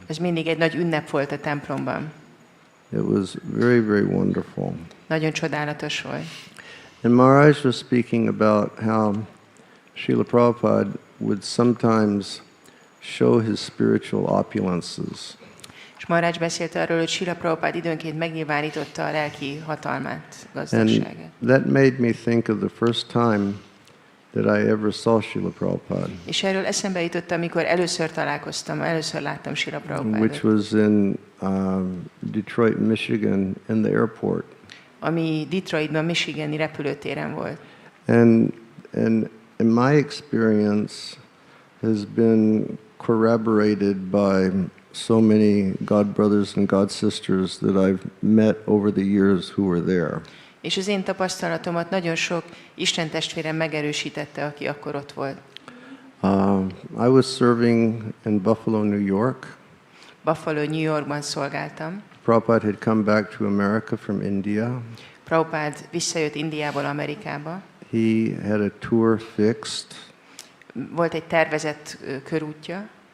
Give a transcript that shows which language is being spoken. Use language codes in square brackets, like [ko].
[hu] ez mindig egy nagy ünnep volt a templomban. [en] It was very, very wonderful. [hu] Nagyon csodálatos volt. [en] And Maharaj was speaking about how Srila Prabhupada would sometimes show his spiritual opulences. [hu] És Maharaj beszélt arról, hogy Srila Prabhupád időnként megnyilvánította a lelki hatalmát, gazdagságát. [en] And that made me think of the first time that I ever saw Srila Prabhupada. [hu] És erről eszembe jutott, amikor először találkoztam, először láttam Srila Prabhupádot. [en] Which was in Detroit, Michigan, in the airport. [hu] Ami Detroitban, Michigani repülőtéren volt. [en] And in my experience has been corroborated by so many God brothers and God sisters that I've met over the years who were there. [hu] És az én tapasztalatomat nagyon sok Isten testvérem megerősítette, aki akkor ott volt. [en] I was serving in Buffalo, New York. [hu] Buffalo, New Yorkban szolgáltam. [en] Prabhupada had come back to America from India. [hu] Prabhupád visszajött Indiából Amerikába. [en] He had a tour fixed. [hu] Volt egy tervezett körútja.